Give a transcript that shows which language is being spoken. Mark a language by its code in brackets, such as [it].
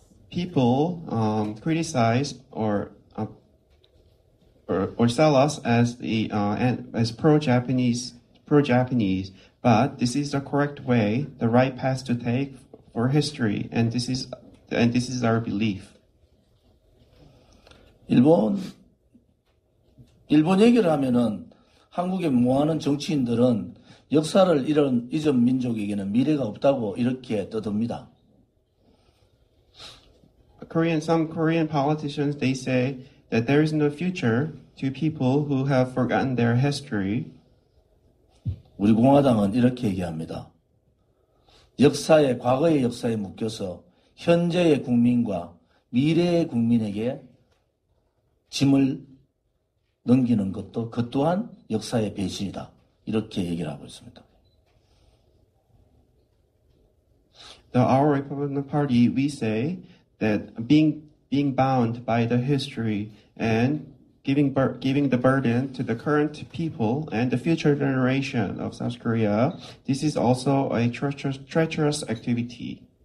[en] People criticize or sell us as pro-Japanese, but this is the correct way, the right path to take for history, and this is our belief. [ko] 일본 얘기를 하면은 한국에 무한한 정치인들은 역사를 잊은 민족에게는 미래가 없다고 이렇게 떠듭니다. [en] Some Korean politicians, they say that there is no future to people who have forgotten their history. [ko] 우리 공화당은 이렇게 얘기합니다. 과거의 역사에 묶여서 현재의 국민과 미래의 국민에게 짐을 넘기는 것 또한 역사의 배신이다. 이렇게 얘기를 하고 있습니다. [en] Our Republican Party, we say that being bound by the history and giving the burden to the current people and the future generation of South Korea, this is also a treacherous activity.